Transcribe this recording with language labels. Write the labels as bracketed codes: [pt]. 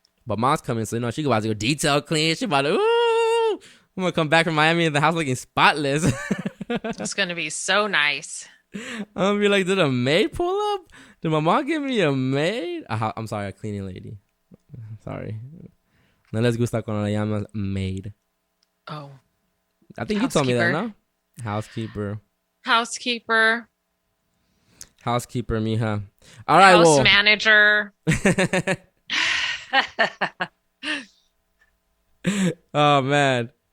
[en] But mom's coming, so she about to go detail clean. She about to, ooh, I'm gonna come back from Miami and the house looking spotless. It's gonna be so nice. I'm gonna be like, did a maid pull up? Did my mom give me a maid? I'm sorry, a cleaning lady. Sorry. [es] No les gusta cuando la llamas maid. [en] Oh. I think you told me that, no? Housekeeper. Housekeeper, mija. All right, house manager. Oh man.